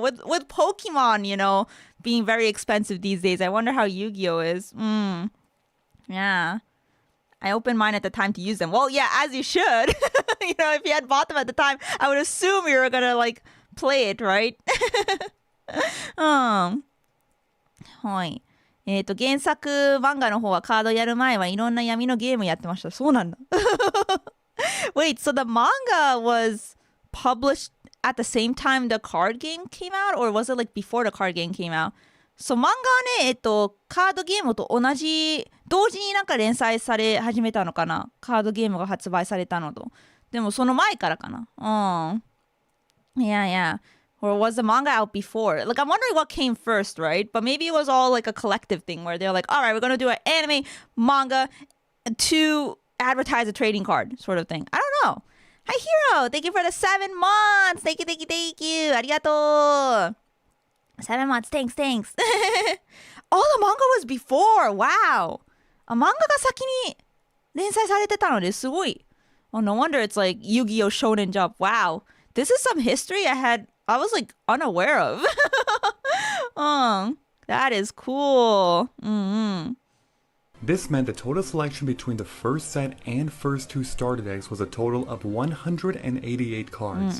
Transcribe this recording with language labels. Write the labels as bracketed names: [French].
[English] With Pokemon, being very expensive these days, I wonder how Yu-Gi-Oh! Is. Yeah. I opened mine at the time to use them. Well, yeah, as you should. If you had bought them at the time, I would assume you were gonna, play it, right? [Japanese] はい。原作漫画の方はカードやる前はいろんな闇のゲームやってました。そうなんだ。 [English] Wait, so the manga was published at the same time the card game came out? Or was it before the card game came out? [Japanese] So 漫画はね、カードゲームと同じ、同時に連載され始めたのかな。カードゲームが発売されたのと。でもその前からかな。Yeah. [English] Or was the manga out before? I'm wondering what came first, right? But maybe it was all a collective thing where they're all right, we're going to do an anime, manga to advertise a trading card sort of thing. I don't know. Hi, Hero. Thank you for the 7 months. Thank you. ありがとう.7 months. Thanks. Oh, the manga was before. Wow. [Japanese] 漫画が先に連載されてたのですごい. [English] Oh, no wonder it's Yu-Gi-Oh! Shonen Jump. Wow. This is some history I was unaware of. That is cool. This meant the total selection between the first set and first 2 starter decks was a total of 188 cards.